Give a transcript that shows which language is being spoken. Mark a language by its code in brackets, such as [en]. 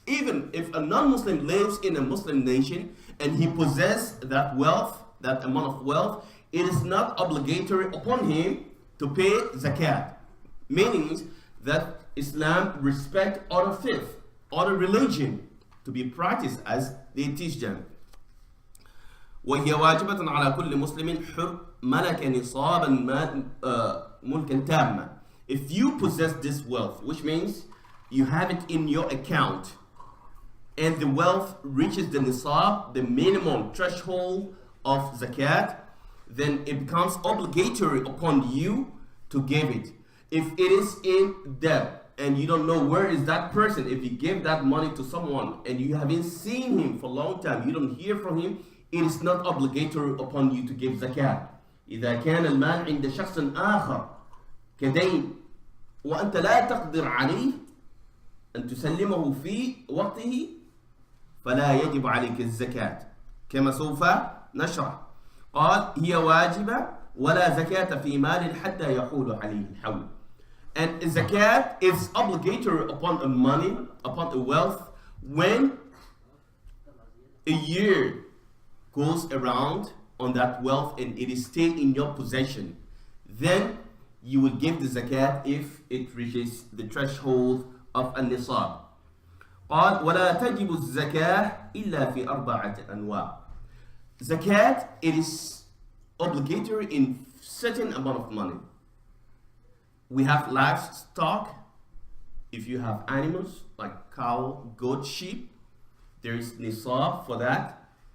[en] Even if a non-Muslim lives in a Muslim nation and he possesses that wealth, that amount of wealth, it is not obligatory upon him to pay zakat. Meaning that Islam respects other faith, other religion to be practiced as they teach them. [ar] وهي واجبة على كل مسلم حر ملك نصابا ملكا تاما. [en] If you possess this wealth, which means you have it in your account, and the wealth reaches the nisab, the minimum threshold of zakat, then it becomes obligatory upon you to give it. If it is in debt and you don't know where is that person, if you give that money to someone and you haven't seen him for a long time, you don't hear from him, it is not obligatory upon you to give zakat. [ar] إذا كان المال عند شخص آخر كدين وأنت لا تقدر عليه أن تسلمه في وقته فلا يجب عليك الزكاة كما سوف نشرح. قال هي واجبة ولا زكاة في مال حتى يحول عليه الحول. [en] And zakat is obligatory upon a money, upon a wealth, when a year goes around on that wealth and it is still in your possession. Then you will give the zakat if it reaches the threshold of النصاب. [ar] قال ولا تجب الزكاة إلا في أربعة أنواع. [en] Zakat, it is obligatory in certain amount of money. We have livestock. If you have animals like cow, goat, sheep, there is nisab for that.